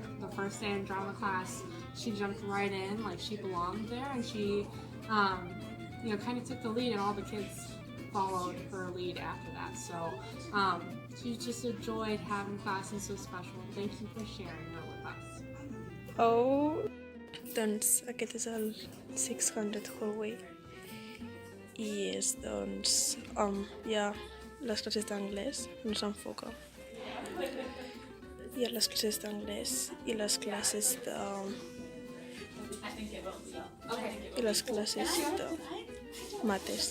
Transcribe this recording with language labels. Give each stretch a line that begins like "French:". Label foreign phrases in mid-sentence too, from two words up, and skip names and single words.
English: The first day in drama class, she jumped right in like she belonged there, and she, kind of took the lead, and all the kids followed her lead after that. So she just enjoyed having class and so special. Thank you for sharing her with us. Oh.
Catalan: Doncs aquest és el 600 Hallway i és doncs hi ha les classes d'anglès, no s'enfoca. Hi ha les classes d'anglès i les classes de mates.